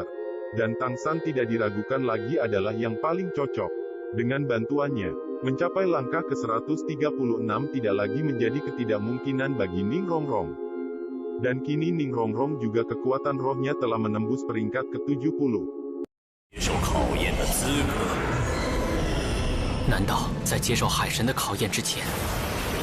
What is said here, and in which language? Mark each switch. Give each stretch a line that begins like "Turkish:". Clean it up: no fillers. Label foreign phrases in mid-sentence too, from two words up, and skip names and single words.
Indonesian: Dan Tang San tidak diragukan lagi adalah yang paling cocok. Dengan bantuannya, mencapai langkah ke-136 tidak lagi menjadi ketidakmungkinan bagi Ning Rongrong. Dan kini Ning Rongrong juga kekuatan rohnya telah menembus peringkat ke-70.
Chinese: 接受考验的资格。难道在接受海神的考验之前，